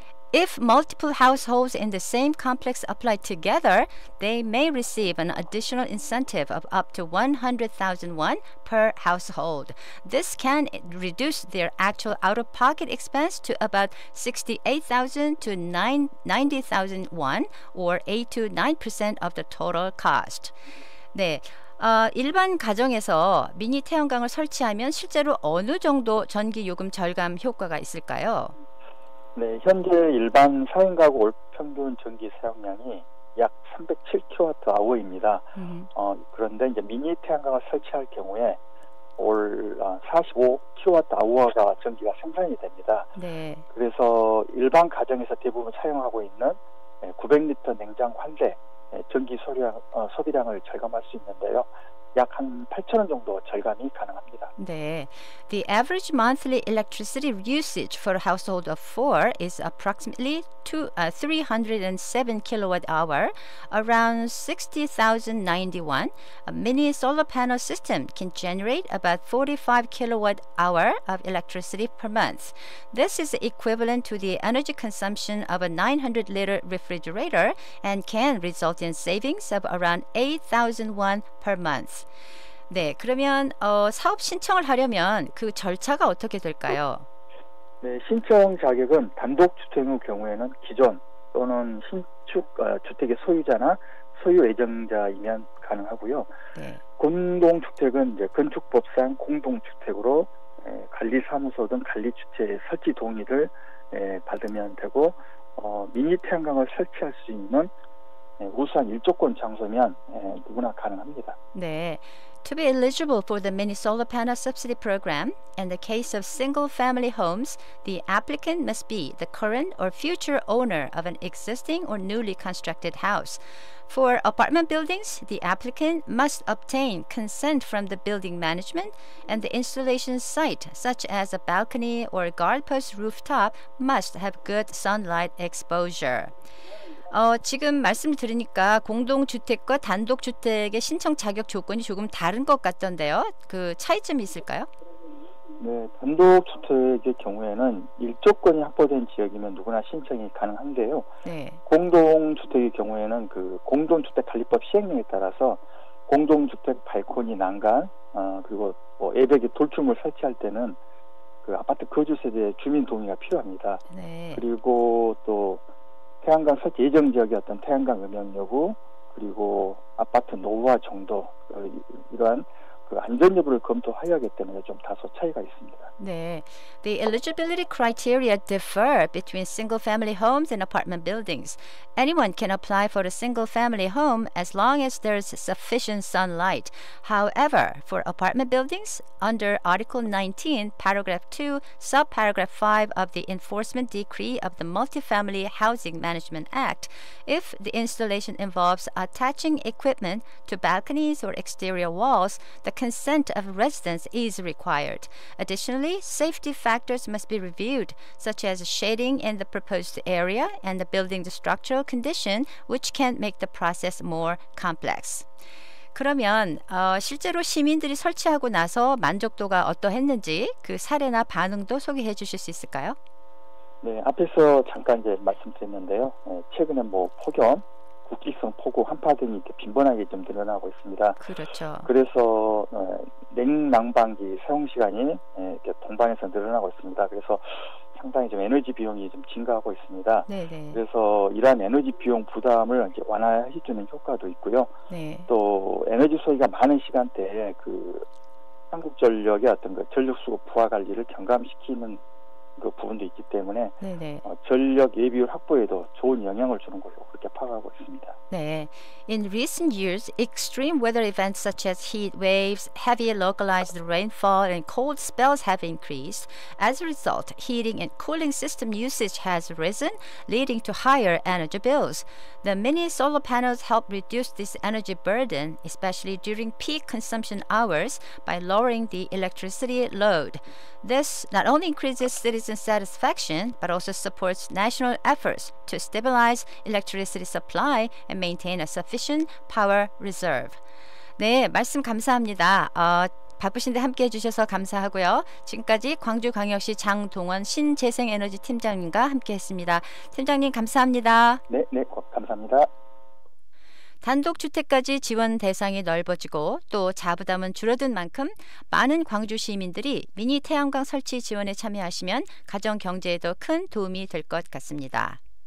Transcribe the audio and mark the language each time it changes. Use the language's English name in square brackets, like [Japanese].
[English] If multiple households in the same complex apply together, they may receive an additional incentive of up to 100,000 won per household. This can reduce their actual out-of-pocket expense to about 68,000 to 90,000 won, or 8 to 9% of the total cost. [Korean] 네. 일반 가정에서 미니 태양광을 설치하면 실제로 어느 정도 전기 요금 절감 효과가 있을까요? 네, 현재 일반 4인 가구 올 평균 전기 사용량이 약 307kWh입니다. 그런데 이제 미니 태양광을 설치할 경우에 올 45kWh가 전기가 생산이 됩니다. 네. 그래서 일반 가정에서 대부분 사용하고 있는 900리터 냉장고 한 대 전기 소비량을 절감할 수 있는데요. 약 한 8,000원 정도 절감이 가능합니다. 네. [English] The average monthly electricity usage for a household of 4 is approximately 307 kilowatt hour, around 60,091. A mini solar panel system can generate about 45 kilowatt hour of electricity per month. This is equivalent to the energy consumption of a 900-liter refrigerator and can result in savings of around 8,000 won per month. [Korean] 네, 그러면 사업 신청을 하려면 그 절차가 어떻게 될까요? 네, 신청 자격은 단독주택의 경우에는 기존 또는 신축 주택의 소유자나 소유 예정자이면 가능하고요. 네. 공동주택은 이제 건축법상 공동주택으로 관리사무소 등 관리주체의 설치 동의를 받으면 되고 미니 태양광을 설치할 수 있는 우수한 일조권 장소면 누구나 가능합니다. 네. [English] To be eligible for the mini solar panel subsidy program, in the case of single-family homes, the applicant must be the current or future owner of an existing or newly constructed house. For apartment buildings, the applicant must obtain consent from the building management, and the installation site, such as a balcony or guard post rooftop, must have good sunlight exposure. [Korean] 지금 말씀을 들으니까 공동주택과 단독주택의 신청 자격 조건이 조금 다른 것 같던데요. 그 차이점이 있을까요? 네, 단독주택의 경우에는 일조권이 확보된 지역이면 누구나 신청이 가능한데요. 네. 공동주택의 경우에는 그 공동주택관리법 시행령에 따라서 공동주택 발코니 난간 그리고 뭐 예배기 돌출물 설치할 때는 그 아파트 거주세대 주민 동의가 필요합니다. 네. 그리고 또 태양광 설치 예정 지역의 어떤 태양광 음향 여부 그리고 아파트 노후화 정도 이러한 그 안전 여부를 검토해야 하기 때문에 좀 다소 차이가 있습니다. 네. [English] The eligibility criteria differ between single-family homes and apartment buildings. Anyone can apply for a single-family home as long as there's sufficient sunlight. However, for apartment buildings, under Article 19, Paragraph 2, Subparagraph 5 of the Enforcement Decree of the Multifamily Housing Management Act, if the installation involves attaching equipment to balconies or exterior walls, the consent of residents is required. Additionally, safety factors must be reviewed, such as shading in the proposed area and the building's structural condition, which can make the process more complex. [Korean] 그러면 실제로 시민들이 설치하고 나서 만족도가 어떠했는지 그 사례나 반응도 소개해 주실 수 있을까요? 네, 앞에서 잠깐 이제 말씀드렸는데요. 최근에 뭐 폭염, 국기성 폭우, 한파 등이 이렇게 빈번하게 좀 늘어나고 있습니다. 그렇죠. 그래서 냉난방기 사용 시간이 이렇게 동반해서 늘어나고 있습니다. 그래서 상당히 좀 에너지 비용이 좀 증가하고 있습니다. 네네. 그래서 이러한 에너지 비용 부담을 이제 완화해주는 효과도 있고요. 네. 또 에너지 소비가 많은 시간대에 그 한국전력의 어떤 그 전력 수급 부하 관리를 경감시키는 그 부분도 있기 때문에 네네. 전력 예비율 확보에도 좋은 영향을 주는 걸로 그렇게 파악하고 있습니다. 네. [English] In recent years, extreme weather events such as heat waves, heavy localized rainfall, and cold spells have increased. As a result, heating and cooling system usage has risen, leading to higher energy bills. The mini solar panels help reduce this energy burden, especially during peak consumption hours, by lowering the electricity load. This not only increases citizen satisfaction, but also supports national efforts to stabilize electricity supply and maintain a sufficient power reserve. [Korean] 네, 말씀 감사합니다. 바쁘신데 함께 해주셔서 감사하고요. 지금까지 광주광역시 장동원 신재생에너지 팀장님과 함께했습니다. 팀장님 감사합니다. 네, 감사합니다. 단독주택까지 지원 대상이 넓어지고 또 자부담은 줄어든 만큼 많은 광주 시민들이 미니 태양광 설치 지원에 참여하시면 가정 경제에도 큰 도움이 될 것 같습니다.